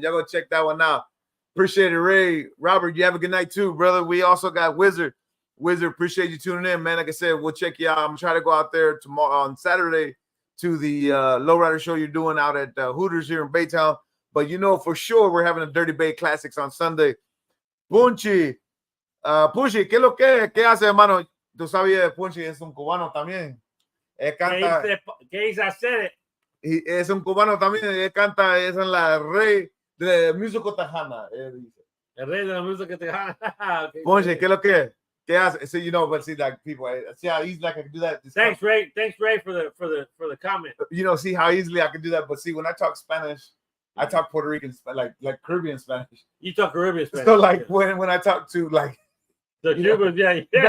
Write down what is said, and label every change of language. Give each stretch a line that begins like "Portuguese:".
English: Y'all go check that one out. Appreciate it, Ray. Robert, you have a good night too, brother. We also got Wizard. Wizard, appreciate you tuning in, man. Like I said, we'll check you out. I'm gonna try to go out there tomorrow on Saturday to the Lowrider show you're doing out at Hooters here in Baytown. But you know for sure we're having a Dirty Bay Classics on Sunday.
Spanish: Punchy, Punchy, ¿qué es lo que? ¿Qué hace, hermano? Tú sabías, Punchy es un cubano también. Él canta. ¿Qué dice hacer? Y es un cubano también. Él canta, es en la rey de música tejana. El rey de la música tejana. Punchy, ¿qué es lo que? ¿Qué hace?
English: So you know, but see, like people, see how easily I can do that. Thanks, Ray. Thanks, Ray, for the comment. You know, see how easily I can do that. But see, when I talk Spanish, I talk Puerto Rican, like Caribbean Spanish. You talk Caribbean Spanish. So like when I talk to like the Cubans, yeah.